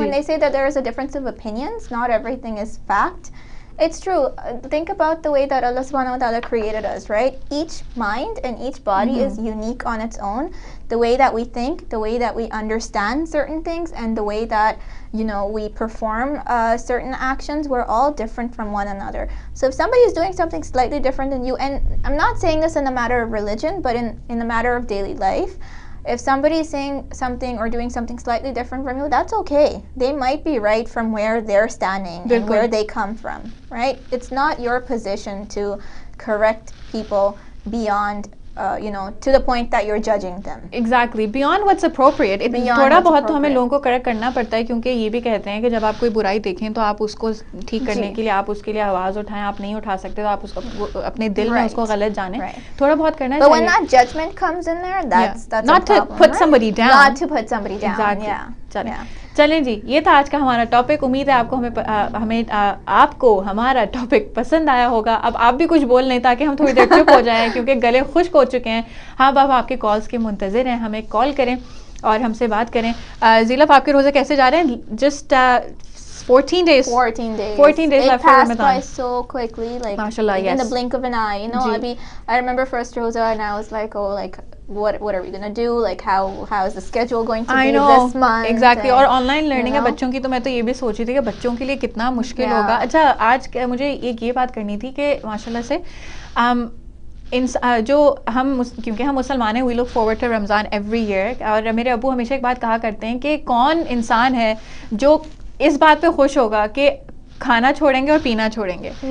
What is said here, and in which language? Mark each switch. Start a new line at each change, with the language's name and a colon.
English: When they say that there is a difference of opinions, not everything is fact. It's true. Think about the way that Allah subhanahu wa ta'ala created us, right? Each mind and each body is unique on its own. The way that we think, the way that we understand certain things, and the way that, you know, we perform certain actions, we're all different from one another. So if somebody is doing something slightly different than you, and I'm not saying this in a matter of religion, but in the matter of daily life, if somebody is saying something or doing something slightly different from you, that's okay. They might be right from where they're standing and where they come from, right? It's not your position to correct people beyond, you know, to the point that you're judging them. Exactly. Beyond what's appropriate.
Hindi: थोड़ा बहुत तो हमें लोगों को correct करना पड़ता है, क्योंकि ये भी कहते हैं कि जब आप कोई बुराई देखें तो आप उसको ठीक करने के लिए आप उसके लिए आवाज़ उठाएं. आप नहीं उठा सकते तो आप उसको अपने दिल में उसको गलत जानें. थोड़ा बहुत करना चाहिए.
English: But when that judgment comes in there, that's not a problem, to put right? somebody down. Not to put somebody down. Exactly. Yeah.
Hindi: चलें जी, ये था आज का हमारा टॉपिक. उम्मीद है आपको आपको हमारा टॉपिक पसंद आया होगा. अब आप भी कुछ बोल लें ताकि हम थोड़ी देर चुप हो जाएं, क्योंकि गले खुश्क हो चुके हैं. हाँ, अब आपके कॉल्स के मुंतज़िर हैं. हमें कॉल करें और हमसे बात करें. ज़ीलफ, आपके रोज़े कैसे जा रहे हैं?
English: Just 14 days. 14 days. 14 days it left for passed Ramadan. by so quickly, like Mashallah, in yes. the blink of an eye. You know, I remember first Rosa, and I was like, oh, like what are we gonna do? Like how is the schedule going to be this month? Exactly.
Hindi: और online learning है बच्चों की, तो मैं तो ये भी सोच रही थी कि बच्चों के लिए कितना मुश्किल होगा. अच्छा, आज मुझे ये बात करनी थी कि माशाल्लाह से जो क्योंकि हम मुसलमान हैं,
English: We look forward to Ramzan every year.
Hindi: और मेरे अबू हमेशा एक बात कहा करते हैं कि कौन इंसान है जो इस बात पे खुश होगा कि खाना छोड़ेंगे और पीना छोड़ेंगे.